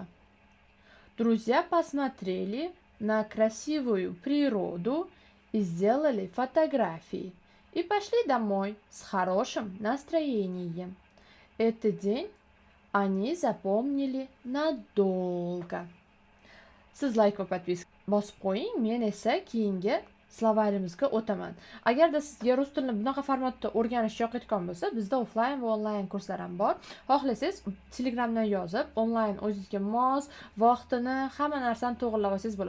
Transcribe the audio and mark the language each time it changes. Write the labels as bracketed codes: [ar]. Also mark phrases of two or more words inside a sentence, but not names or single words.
[ru] Друзья посмотрели на красивую природу и сделали фотографии. И пошли домой с хорошим настроением. Этот день они запомнили надолго. [uz] Siz like va podpiska bosib qo'ying, men esa keyingi slovarimizga o'taman. Agarda sizga rus tilini bunaqa formatda o'rganish yoqayotgan bo'lsa, bizda offline va onlayn kurslar ham bor. Xohlasangiz Telegramdan yozib, onlayn o'zingizga mos vaqtini, hamma narsani to'g'irlab olsangiz bo'ladi.